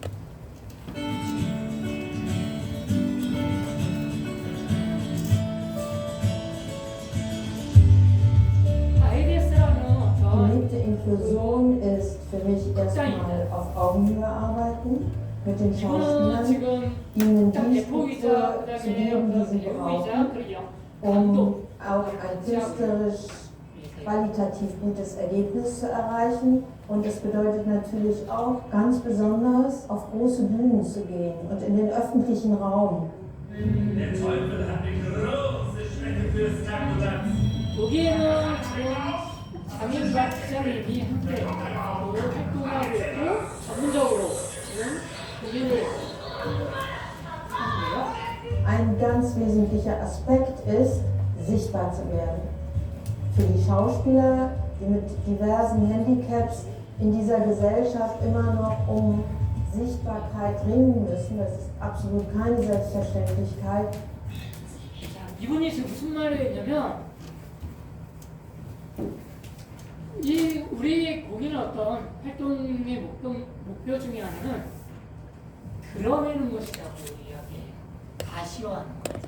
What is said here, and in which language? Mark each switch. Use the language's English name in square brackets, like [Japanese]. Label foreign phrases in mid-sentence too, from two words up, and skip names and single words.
[Korean] IDS라는 어떤 [German] Gelebte Inklusion ist für mich erstmal auf Augenhöhe arbeiten mit den [Korean] 이거는 [German] Schauspielern, [Korean] 지금 [German] ihnen [Korean] 딱 [German] die [Korean] 대표이자 [German] Stücke zu [Korean] 그다음에 [German] geben, die sie [Korean] 배우이자 [German] brauchen, [Korean] 그리고 감독 [German] um auch ein künstlerisch qualitativ gutes Ergebnis zu erreichen. Und es bedeutet natürlich auch ganz besonders auf große Bühnen zu gehen und in den öffentlichen Raum. Der Teufel hat eine große Schwäche fürs Tabutanz. [Korean] 여기에는 지금 장인과 기자님이 함께 활동하고 있고 전문적으로 지금 공연을 하는데요. [German] Ein ganz wesentlicher Aspekt ist, sichtbar zu werden. Für die Schauspieler, die mit diversen Handicaps in dieser Gesellschaft immer noch um Sichtbarkeit ringen müssen, das ist absolut keine Selbstverständlichkeit. [Korean] 자, 이분이 지금 무슨 말을 했냐면 이 우리 공연의 어떤 활동의 목표 중에 하나는 드러내는 것이라고 이야기해요. 가시화하는 거예요.